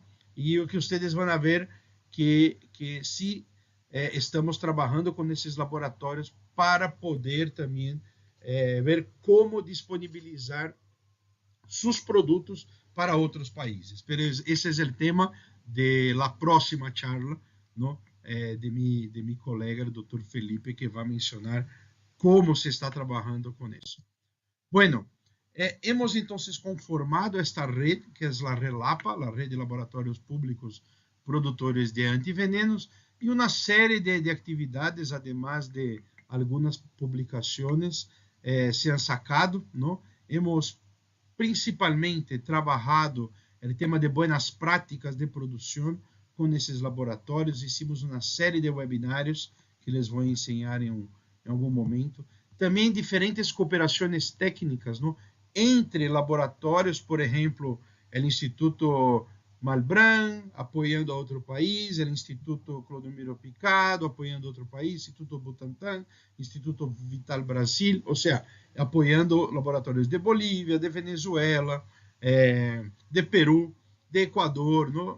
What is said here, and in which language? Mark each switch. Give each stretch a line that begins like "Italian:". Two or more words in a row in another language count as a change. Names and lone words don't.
Portuguese: E o que vocês vão ver que se estamos trabalhando com esses laboratórios para poder também ver como disponibilizar seus produtos para outros países. Mas esse é o tema de
Spanish: la próxima charla, ¿no? De mi colega, o Dr.
Portuguese: Felipe, que vai mencionar como se está trabalhando com isso.
Spanish: Bueno, hemos entonces conformado esta red, que es la RELAPA, la Red de Laboratorios Públicos Produtores de Antivenenos, y una serie de actividades, además de algunas publicaciones, se han sacado, ¿no? Hemos principalmente trabajado el tema de buenas prácticas de producción con
Portuguese: esses laboratórios. Hicimos uma série de webinários que les vou ensinar em algum momento. Também diferentes cooperações técnicas, não? Entre laboratórios, por exemplo, o Instituto Malbrán apoiando a outro país, o Instituto Clodomiro Picado apoiando outro país, Instituto Butantan, Instituto Vital Brasil, ou seja, apoiando laboratórios de Bolívia, de Venezuela, de Peru, de Equador, não?